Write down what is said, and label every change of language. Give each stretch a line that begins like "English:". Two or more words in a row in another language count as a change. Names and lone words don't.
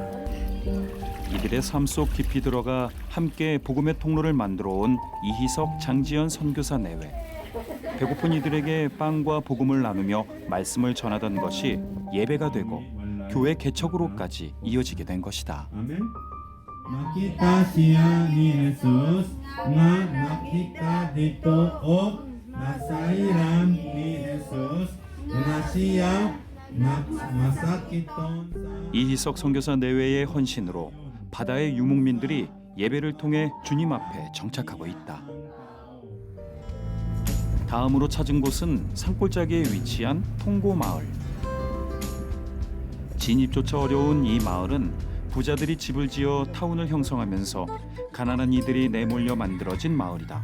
Korean: 이들의 삶 속 깊이 들어가 함께 복음의 통로를 만들어 온 이희석 장지연 선교사 내외. 배고픈 이들에게 빵과 복음을 나누며 말씀을 전하던 것이 예배가 되고 교회 개척으로까지 이어지게 된 것이다.
Cebuano: Amin. Makita siya ni Jesus nga nakita dito o nasairan ni Jesus na siya masakiton sa
Korean: 이희석 선교사 내외의 헌신으로 바다의 유목민들이 예배를 통해 주님 앞에 정착하고 있다. 다음으로 찾은 곳은 산골짜기에 위치한 통고 마을. 진입조차 어려운 이 마을은 부자들이 집을 지어 타운을 형성하면서 가난한 이들이 내몰려 만들어진 마을이다.